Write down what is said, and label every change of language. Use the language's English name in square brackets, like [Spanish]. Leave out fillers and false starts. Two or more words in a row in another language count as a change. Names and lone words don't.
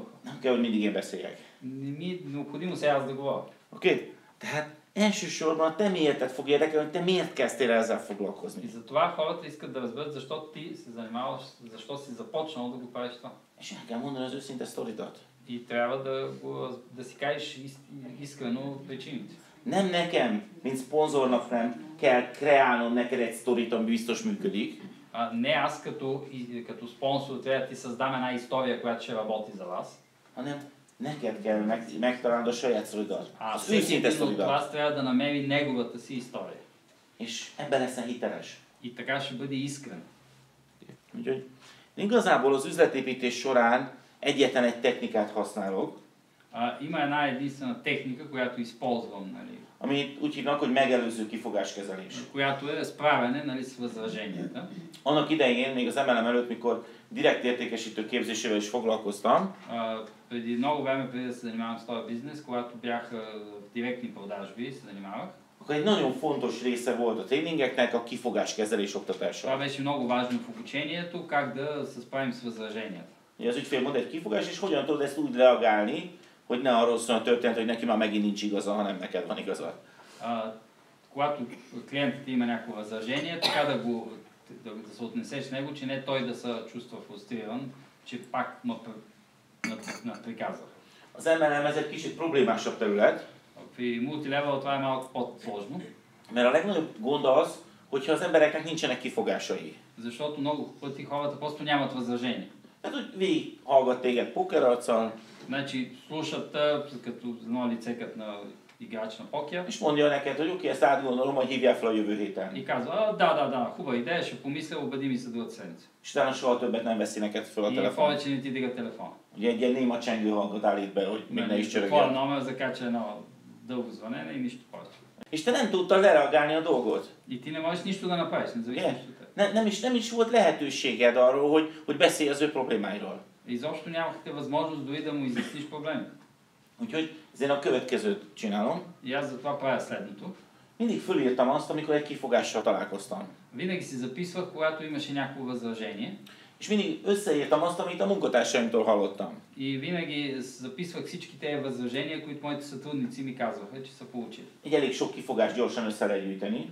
[Hungarian] Nem kell, hogy mindig én beszéljek. [Bulgarian] Не ми е необходимо сега аз да говоря. [Hungarian] Oké? Tehát elsősorban a te miérted fog érdekelni, hogy te miért kezdtél ezzel foglalkozni. [Bulgarian] И затова хората искат да разберат защо ти се занимаваш, защо си започнал да го правиш това. [Hungarian] És el kell mondani az őszinte sztoridat. [Bulgarian] И трябва да си кажеш искрено причините. [Hungarian] Nem nekem, mint szponzornak nem kell kreálnom neked egy sztorit, ami biztos működik. [Bulgarian] Не аз като спонсор трябва да ти създам една история, която ще работи за вас. [Hungarian] Hanem neked kell megtalálnod a saját sztoridat. Az őszinte [Bulgarian] Всеки от [Hungarian] sztoridat. [Bulgarian] вас трябва да намери неговата си история. [Hungarian] És ebben leszel hiteles. [Bulgarian] И така ще бъде искрен. [Hungarian] Úgyhogy igazából az üzletépítés során egyetlen egy technikát használok, [Bulgarian] Има една единствена техника, която използвам, нали, [Hungarian] amit úgy hívnak, hogy megelőző kifogáskezelés. [Bulgarian] която е справяне, нали, с възраженията. [Hungarian] Annak idején, még az MLM előtt, mikor direkt értékesítő képzésével is foglalkoztam, [Bulgarian] Преди много време, преди да се занимавам с този бизнес, когато бях в директни продажби, се занимавах. [Hungarian] akkor egy nagyon fontos része volt a tréningeknek a kifogáskezelés [Bulgarian] Това [Hungarian] oktatása. [Bulgarian] беше много важно в обучението, как да се справим с възраженията. [Hungarian] Az ügyfél mond egy kifogás, és hogyan tudod ezt úgy reagálni, hogy ne arról szól a történet, hogy neki már megint nincs igaza, hanem neked van igazad. [Bulgarian] Когато клиентът има някакво възражение, така да се отнесеш с него, че не той да се чувства фрустриран, че пак ме приказва. [Hungarian] Az MLM ez egy kicsit problémásabb terület, [Bulgarian] При мултилевел това е малко по-сложно, [Hungarian] mert a legnagyobb gond az, hogyha az embereknek nincsenek kifogásai. [Bulgarian] защото много пъти хората просто нямат възражение. [Hungarian] Tehát, hogy végighallgat téged pokerarccal, [Bulgarian] Значи слушат като едно лице като на играч на покер [Hungarian] és mondja neked, hogy oké, ezt átgondolom, hogy hívjál fel a jövő héten. [Bulgarian] и казва, да, хубава идея, ще помисля, убеди ми се другата седмица. [Hungarian] És utána soha többet nem veszi neked fel a [Bulgarian] И [Hungarian] telefon. [Bulgarian] повече не ти дига телефона. [Hungarian] Ugye egy ilyen néma csengő hangot állít be, hogy még ne is [Bulgarian] Твоя [Hungarian] csörögjön. [Bulgarian] номер закача едно дълго звънене и нищо повече. [Hungarian] És te nem tudtad lereagálni a dolgot. [Bulgarian] И ти не можеш нищо да направиш, независимо от това. [Hungarian] Nem is volt lehetőséged arról, hogy beszélj az ő problémáiról. [Bulgarian] Изобщо нямахте възможност дори да му изясниш проблеми. [Hungarian] Úgyhogy ezért a következőt csinálom. [Bulgarian] И аз затова правя следното. [Hungarian] Mindig fölírtam azt, amikor egy kifogással találkoztam. [Bulgarian] Винаги си записвах, когато имаше някакво възражение. [Hungarian] És mindig összeírtam azt, amit a munkatársaimtól hallottam. [Bulgarian] И винаги записвах всички тези възражения, които моите сътрудници ми казваха, че са получили. [Hungarian] Egy elég sok kifogást gyorsan össze lehet gyűjteni.